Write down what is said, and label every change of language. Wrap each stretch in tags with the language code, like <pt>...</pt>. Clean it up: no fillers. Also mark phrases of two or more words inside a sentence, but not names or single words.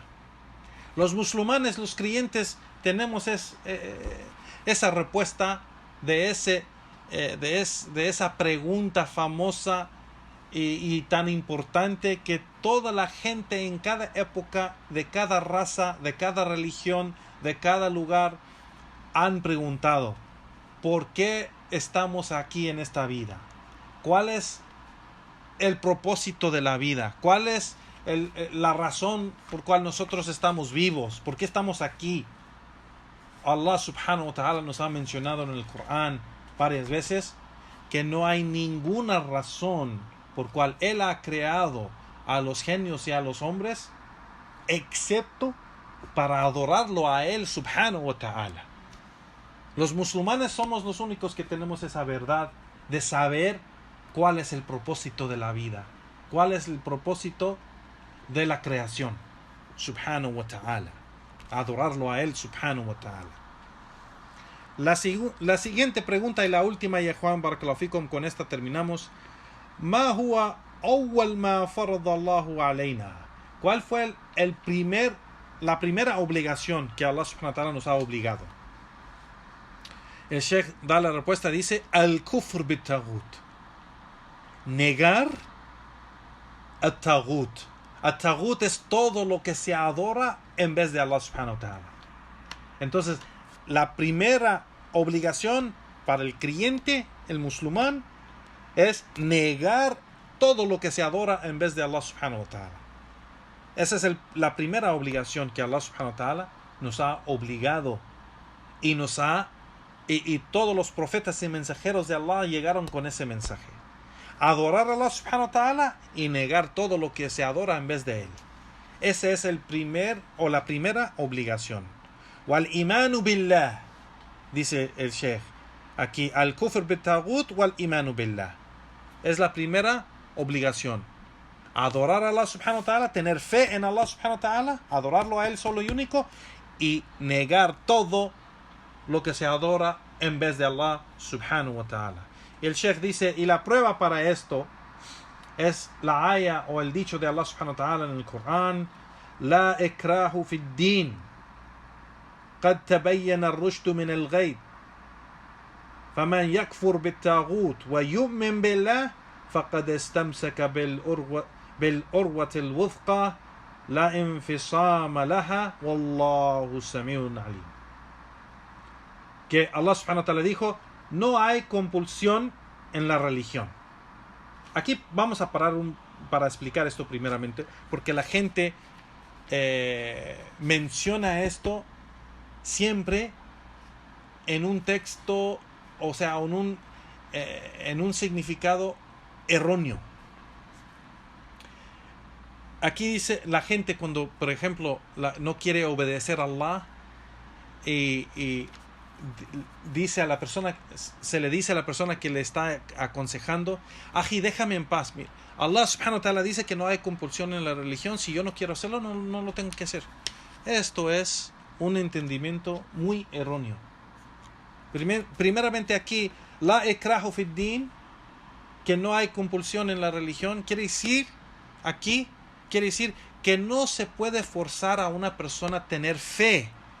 <es>Los musulmanes, los creyentes, tenemos esa respuesta de esa pregunta famosa y tan importante que toda la gente en cada época, de cada raza, de cada religión, de cada lugar, han preguntado: ¿por qué estamos aquí en esta vida? ¿Cuál es el propósito de la vida? ¿Cuál es la razón por cual nosotros estamos vivos? ¿Por qué estamos aquí? Allah</es> <ar>سبحانه وتعالى</ar> <es>nos ha mencionado en el Corán varias veces que no hay ninguna razón por cual Él ha creado a los genios y a los hombres excepto para adorarlo a Él</es> <ar>سبحانه وتعالى.</ar> <es>Los musulmanes somos los únicos que tenemos esa verdad de saber cuál es el propósito de la vida, cuál es el propósito de la creación</es> <ar>سبحانه وتعالى,</ar> <es>adorarlo a Él</es> <ar>سبحانه وتعالى.</ar> <es>La siguiente pregunta y la última, ya Juan,</es> <ar>بارك الله فيكم,</ar> <es>con esta terminamos.</es> <ar>ما هو أول ما فرض الله علينا.</ar> <es>¿Cuál fue la primera obligación que Allah</es> <ar>سبحانه وتعالى</ar> <es>nos ha obligado? El Sheikh da la respuesta, dice:</es> <ar>الكفر بالطاغوت.</ar> <es>Negar al-taghut. Al-taghut es todo lo que se adora en vez de Allah</es> <ar>سبحانه وتعالى.</ar> <es>Entonces, la primera obligación para el creyente, el musulmán, es negar todo lo que se adora en vez de Allah</es> <ar>سبحانه وتعالى.</ar> <es>Esa es la primera obligación que Allah</es> <ar>سبحانه وتعالى</ar> <es>nos ha obligado y y todos los profetas y mensajeros de Allah llegaron con ese mensaje. adorar a Allah</es> <ar>سبحانه وتعالى</ar> <es>y negar todo lo que se adora en vez de él. Ese es la primera obligación.</es> <ar>والإيمان بالله,</ar> <es>dice el Sheikh aquí,</es> <ar>الكفر بالطاغوت والإيمان بالله.</ar> <es>Es la primera obligación. Adorar a Allah</es> <ar>سبحانه وتعالى,</ar> <es>tener fe en Allah</es> <ar>سبحانه وتعالى,</ar> <es>adorarlo a él solo y único, y negar todo lo que se adora en vez de Allah</es> <ar>سبحانه وتعالى.</ar> <es>Y el Sheikh dice, y la prueba para esto es la aya o el dicho de Allah</es> <ar>سبحانه وتعالى</ar> <es>en el Corán:</es> <ar>لا إكراه في الدين قد تبين الرشد من الغيب فمن يكفر بالطاغوت ويؤمن بالله فقد استمسك بالعروة الوثقى لا انفصام لها والله سميع عليم.</ar> <es>Que Allah</es> <ar>سبحانه وتعالى</ar> <es>dijo, no hay compulsión en la religión. Aquí vamos a parar para explicar esto primeramente, porque la gente menciona esto siempre en un texto, o sea, en un significado erróneo. Aquí dice la gente cuando, por ejemplo, no quiere obedecer a Allah y dice a la persona, se le dice a la persona que le está aconsejando: Ají, déjame en paz. Allah</es> <ar>سبحانه وتعالى</ar> <es>dice que no hay compulsión en la religión. Si yo no quiero hacerlo, no lo tengo que hacer. Esto es un entendimiento muy erróneo. Primeramente aquí,</es> <ar>لا إكراه في الدين,</ar> <es>que no hay compulsión en la religión, quiere decir que no se puede forzar a una persona a tener fe.</es>